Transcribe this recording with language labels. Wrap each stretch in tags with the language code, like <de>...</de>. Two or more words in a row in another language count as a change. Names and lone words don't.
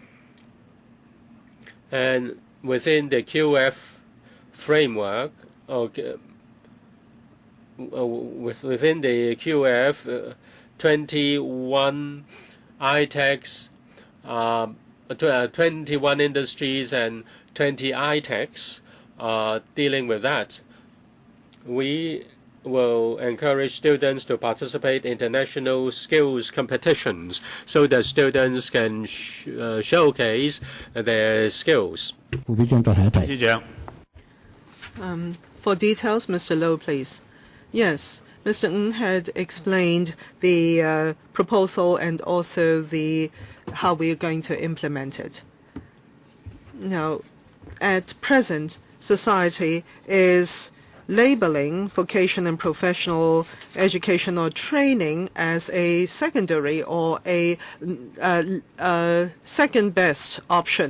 <en>And within the QF framework, within the QF, 21 ITECs, 21 industries and 20 ITECs are dealing with that. We will encourage students to participate in international skills competitions so that students can showcase their skills.</en> <yue>副會長再提一提。司長。</yue> <en>For details, Mr. Low, please. Yes, Mr. Ng had explained the proposal and also how we are going to implement it. Now, at present, society is labeling vocation and professional education or training as a secondary or a second best option.</en>